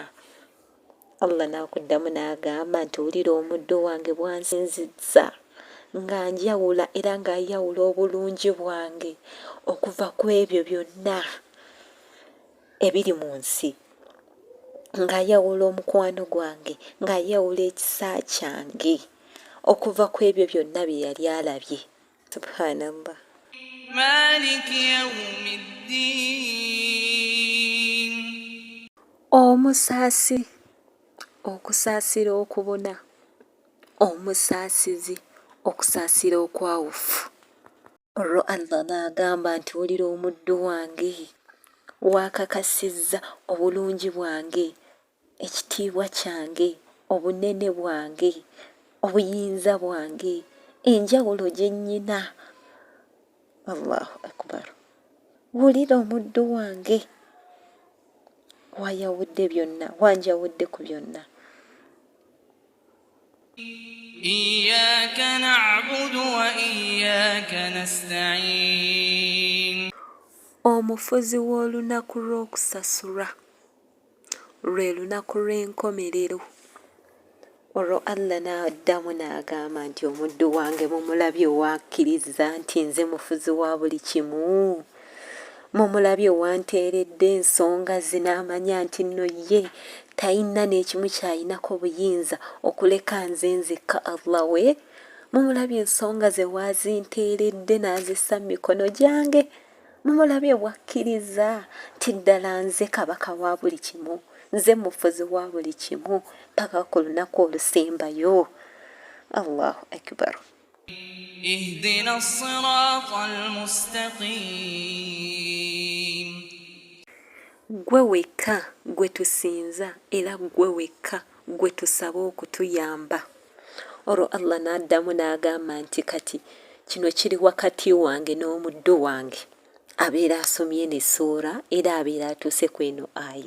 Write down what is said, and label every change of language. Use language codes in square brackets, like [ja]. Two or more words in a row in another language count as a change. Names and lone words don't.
[lg] Allah n'akuddamu n'agamba nti wulira omuddu wange bw'ansinzizza, nga njawula era ng'ayawula obulungi bwange okuva ku ebyo byonna ebiri mu nsi, ng'ayawula omukwano gwange, ng'ayawula ekisa kyange okuva ku ebyo byonna bye yali alabye. [ar] Subhanallah. مالك يوم الدين. [lg] Omusaasi, okusaasira okubona, omusaasizi, okusaasira okwawufu. Olwo Allah n'agamba nti wulira omuddu wange waakakasizza obulungi bwange, ekitiibwa kyange, obunene bwange, obuyinza bwange, enjawulo gye nnyina. [ar] الله أكبر. [lg] Wulira omuddu wange wayawudde byonna, wanjawudde ku byonna. [ar] إياك نعبد وإياك نستعين. [lg] Omufuzi w'olunaku lw'okusasulwa, lwe lunaku lw'enkomerero. Olwo Allah n'addamu n'agamba nti omuddu wange mumulabye owakkiriza nti nze mufuzi wa buli kimu. Mumulabye owanteeredde ensonga ze n'amanya nti nno ye talina n'ekimu ky'alinako buyinza okuleka nze nzekka Allah we. Mumulabye ensonga ze waazinteeredde n'azissa mu mikono gyange. Mumulabye bwakkiriza nti ddala nze kabaka wa buli kimu, nze mufuzi wa buli kimu paka ku lunaku olusembayo. [ar] الله أكبر. اهدنا الصراط المستقيم. [lg] Gwe wekka gwe tusinza era gwe wekka gwe tusaba okutuyamba. Olwo Allah n'addamu n'agamba nti kati kino kiri wakati wange n'omuddu wange abeera asomye ne ssuura era abeera atuuse ku eno aya.